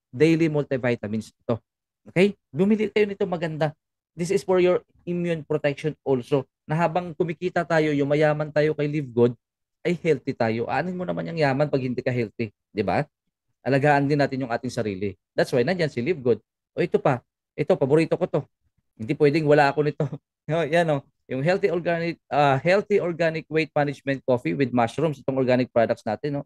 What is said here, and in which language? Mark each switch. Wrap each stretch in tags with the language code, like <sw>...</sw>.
<tl>Daily multivitamins ito. Okay? Bumili kayo nito, maganda.</tl> <en>This is for your immune protection also.</en> <tl>Na habang kumikita tayo, yumayaman tayo kay Live Good, ay healthy tayo. Anin mo naman yung yaman pag hindi ka healthy, 'di ba? Alagaan din natin yung ating sarili.</tl> <en>That's why</en> <tl>nandiyan si Live Good. O ito pa, ito paborito ko to. Hindi pwedeng wala ako nito. Yan oh, yung</tl> <en>healthy organic weight management coffee with mushrooms, itong organic products natin, no?</en>